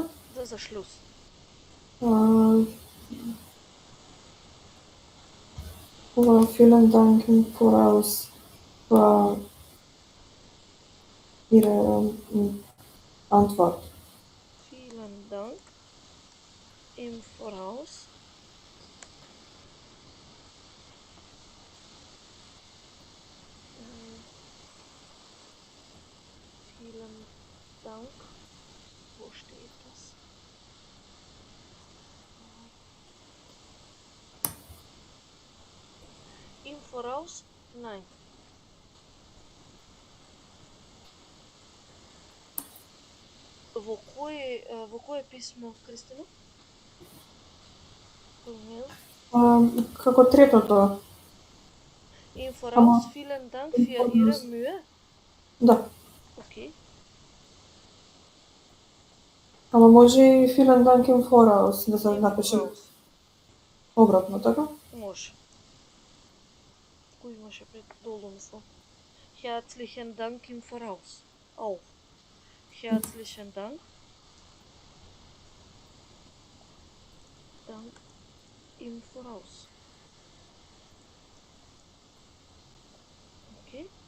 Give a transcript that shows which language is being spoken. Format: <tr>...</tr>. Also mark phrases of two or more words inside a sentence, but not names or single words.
<mk>Да, за Schluss.</mk> <de>Vielen Dank im Voraus für Ihre Antwort. Vielen Dank im Voraus vielen Dank. Wo steht das? Im Voraus? Nein.</de> <mk>Во кое писмо, Кристина? Како третото.</mk> <de>Im Voraus, vielen Dank für Ihre Mühe.</de> <mk>Да. Окей. Ама може и</mk> <de>vielen Dank im Voraus</de> <mk>да се напише обратно, така? Може. Кој имаше пред долу, мислам.</mk> <de>Herzlichen Dank im Voraus. Auch. Herzlichen Dank. Dank im Voraus. Okay.</de>